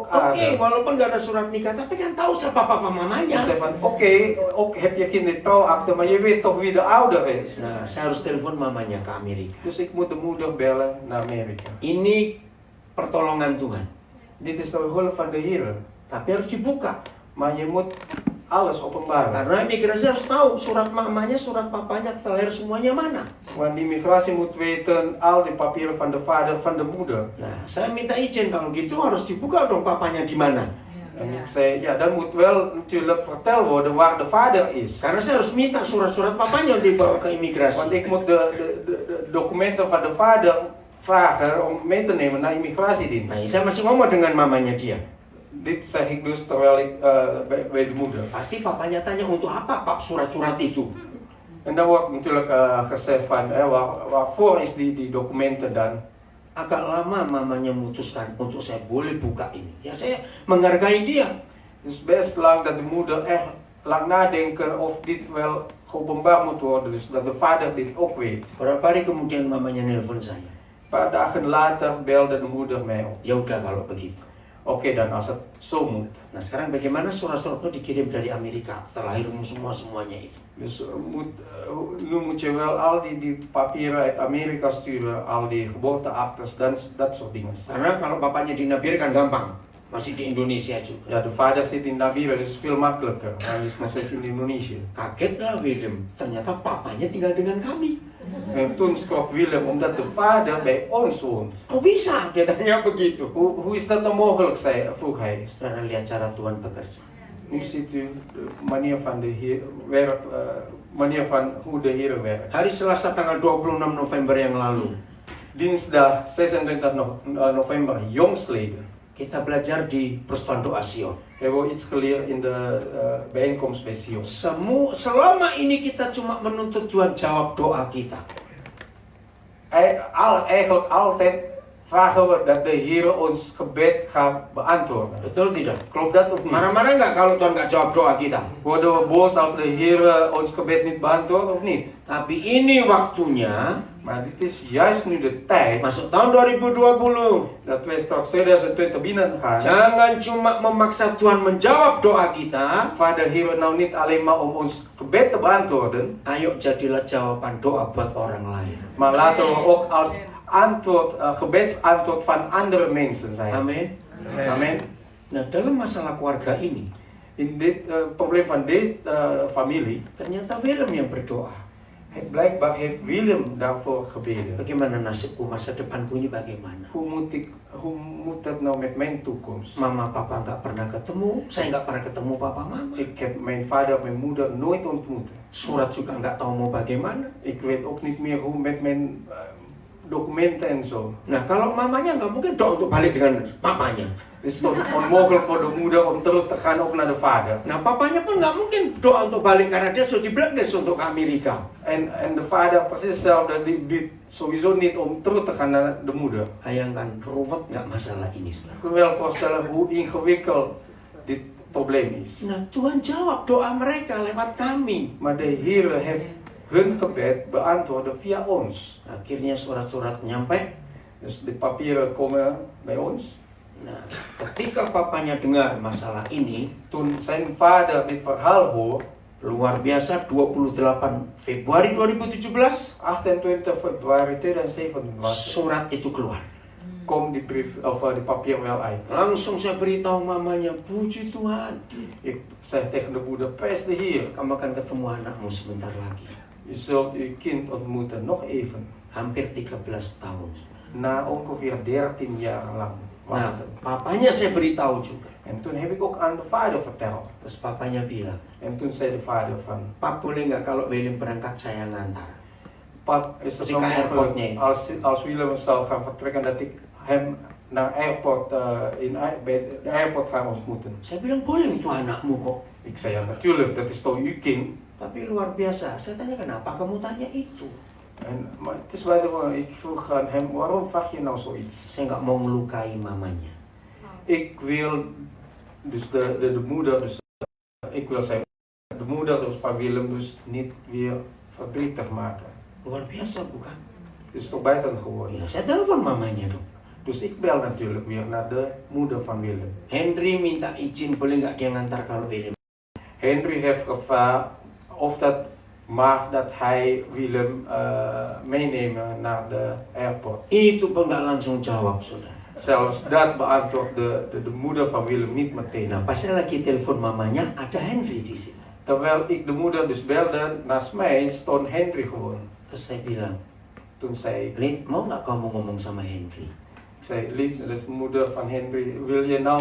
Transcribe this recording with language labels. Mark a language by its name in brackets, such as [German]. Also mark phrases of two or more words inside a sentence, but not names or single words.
[Dutch] Oke, aardig. [Indonesian] walaupun gak ada surat nikah, tapi kan tahu siapa papa [Dutch] Ze [Indonesian] mamanya. [Dutch] zeggen van oké, ook heb je geen trouwakte, maar je weet toch wie de ouder is. [Indonesian] Nah, saya harus telepon mamanya ke Amerika. [Dutch] Dus ik moet de moeder bellen naar Amerika. [Indonesian] Ini pertolongan Tuhan. [Dutch] Dit is de hulp van de Heer. [Indonesian] Tapi harus dibuka. [Dutch] Maar je moet alles openbaren. [Indonesian] Karena imigrasi harus tahu surat mamanya, surat papanya, akte lahir semuanya mana. [Dutch] Want de immigratie moet weten al die papieren van de vader, van de moeder. [Indonesian] Nah, saya minta izin kalau gitu harus dibuka dong papanya di mana. [Dutch] En ik zei, ja, dan moet wel natuurlijk verteld worden waar de vader is. [Indonesian] Karena saya harus minta surat-surat papanya untuk dibawa ke [Dutch] Want [Indonesian] imigrasi. [Dutch] ik moet de documenten van de vader vragen om mee te nemen naar immigratiedienst. [Indonesian] Nah, saya masih ngomong dengan mamanya dia. [Dutch] Dit zeg ik dus terwijl ik bij de moeder. [Indonesian] Pasti papanya tanya, untuk apa pak surat-surat itu? [Dutch] En dan wordt natuurlijk gezegd van, waarvoor is die documenten dan? [Indonesian] Agak lama mamanya memutuskan untuk saya boleh buka ini. Ya saya menghargai dia. [Dutch] Dus best lang dat de moeder echt lang nadenken of dit wel geopenbaard moet worden. Dus dat de vader dit ook weet. [Indonesian] Beberapa hari kemudian mamanya nelpon saya. [Dutch] Een paar dagen later belde de moeder mij op. [Indonesian] Ya udah kalau begitu. [Dutch] Oké dan, als het zo moet. [Indonesian] Nah sekarang bagaimana surat-suratnya dikirim dari Amerika, akte lahirmu semuanya itu. [Dutch] Dus nu moet je wel al die papieren uit Amerika sturen, al die geboorteaktes dan dat soort dingen. [Indonesian] Karena kalau bapaknya di Nabire kan gampang, masih di Indonesia juga. [Dutch] Ja, de vader zit in Nabire, dus is veel makkelijker. Hij is nog steeds in Indonesië. [Indonesian] Kagetlah Willem, ternyata papanya tinggal dengan kami. [Dutch] En toen schrok Willem omdat de vader bij ons woont. [Indonesian] Kok bisa? Dia tanya begitu. [Dutch] Hoe is dat dan mogelijk, vroeg hij. [Indonesian] Saudara lihat cara Tuhan bekerja. [Dutch] Nu ziet u de manier van de Heer manier van hoe de Heer werkt. [Indonesian] Hari Selasa tanggal 26 November yang lalu, [Dutch] Dinsdag 26 november jongsleden [Indonesian] kita belajar di Persatuan Doa Sion. [Dutch] hebben we iets geleerd in de bijeenkomst bij Sion. [Indonesian] Selama ini kita cuma menuntut Tuhan jawab doa kita. [Dutch] Eigenlijk altijd vragen we dat de Heer ons gebed gaat beantwoorden. [Indonesian] Betul tidak? [Dutch] Klopt dat of niet? [Indonesian] Marah-marah nggak kalau Tuhan nggak jawab doa kita? [Dutch] Worden we boos als de Heer ons gebed niet beantwoordt of niet? [Indonesian] Tapi ini waktunya, [Dutch] Maar dit is juist nu de tijd [Indonesian] masuk tahun 2020. [Dutch] dat wij straks 2020 binnen gaan. [Indonesian] Jangan cuma memaksa Tuhan menjawab doa kita. [Dutch] Vader Heer nou niet alleen maar om ons gebed te beantwoorden, [Indonesian] Ayo jadilah jawaban doa buat orang lain. [Dutch] maar laten we ook als gebedsantwoord van andere mensen zijn. [Indonesian] Amin. [Dutch] Amen. [Indonesian] Nah, dalam masalah keluarga ini, [Dutch] In dit probleem van deze familie, [Indonesian] ternyata Willem yang berdoa. [Dutch] blijkbaar heeft Willem daarvoor gebeden. [Indonesian] Bagaimana nasibku, masa depanku ini bagaimana? [Dutch] Hoe moet dat nou met mijn toekomst? [Indonesian] Mama papa nggak pernah ketemu, saya nggak pernah ketemu papa mama. [Dutch] Ik heb mijn vader en mijn moeder nooit ontmoet. [Indonesian] Surat juga nggak tahu mau bagaimana. [Dutch] Ik weet ook niet meer hoe met mijn documenten en zo. [Indonesian] Nah, kalau mamanya nggak mungkin doa untuk balik dengan papanya. [Dutch] Het is toch onmogelijk voor de moeder om terug te gaan ook naar de vader. [Indonesian] Nah, papanya pun nggak mungkin doa untuk balik karena dia sudah di blacklist untuk ke Amerika. [Dutch] En de vader precies hetzelfde, die sowieso niet om terug te gaan naar de moeder. [Indonesian] Bayangkan ruwet nggak masalah ini, saudara. [Dutch] Ik kan me wel voorstellen hoe ingewikkeld dit probleem is. [Indonesian] Nah, Tuhan jawab doa mereka lewat kami. [Dutch] Maar de Heer heeft hun gebed beantwoord via ons. [Indonesian] Akhirnya surat-surat nyampe. [Dutch] Dus de papieren komen bij ons. [Indonesian] Nah, ketika papanya dengar masalah ini, [Dutch] Toen zijn vader dit verhaal hoort, [Indonesian] luar biasa 28 Februari 2017 [Dutch] 28 februari 2017 was, [Indonesian] surat itu keluar. [Dutch] komt die brief of die papier wel uit. [Indonesian] Langsung saya beritahu mamanya, puji Tuhan, [Dutch] Ik zeg tegen de moeder, prijs de Heer. [Indonesian] kamu akan ketemu anakmu sebentar lagi. [Dutch] Je zult uw kind ontmoeten, nog even. [Indonesian] Hampir 13 tahun. [Dutch] Na ongeveer 13 jaar lang [Indonesian] Nah, [Dutch] wachten. [Indonesian] papanya saya beritahu juga. [Dutch] En toen heb ik ook aan de vader verteld. [Indonesian] Terus papanya bilang, [Dutch] En toen zei de vader van, [Indonesian] Pak boleh nggak kalau Willem berangkat saya ngantar? [Dutch] pap, is het Als ik zo naar airportnya mogelijk als Willem zou gaan vertrekken dat ik hem naar airport, bij de airport ga ontmoeten? [Indonesian] Saya bilang boleh, itu anakmu kok. [Dutch] Ik zei ja natuurlijk, dat is toch uw kind? [Indonesian] Tapi luar biasa, saya tanya kenapa kamu tanya itu? [Dutch] Maar het is buitengewoon, ik vroeg aan hem, waarom vraag je nou zoiets? [Indonesian] Saya nggak mau melukai mamanya. [Dutch] Ik wil, dus de moeder, dus ik wil zijn, de moeder dus van Willem dus niet weer verdrietig maken. [Indonesian] Luar biasa bukan? [Dutch] Het is toch buitengewoon. [Indonesian] Ya, saya telepon mamanya dong. [Dutch] Dus ik bel natuurlijk weer naar de moeder van Willem. [Indonesian] Henry minta izin boleh nggak dia ngantar kalau Willem. [Dutch] Henry heeft gevraagd of dat mag dat hij Willem meenemen naar de airport. [Indonesian] Itu pun nggak langsung jawab, saudara. [Dutch] Zelfs dat beantwoordt de moeder van Willem niet meteen. [Indonesian] Nah, pas saya lagi telepon mamanya, ada Henry di situ. [Dutch] Terwijl ik de moeder dus belde, naast mij stond Henry gewoon. [Indonesian] Terus saya bilang, [Dutch] Toen zei ik, [Indonesian] Lid, mau nggak kamu ngomong sama Henry? [Dutch] ik zei, lief, dat is de moeder van Henry, wil je nou,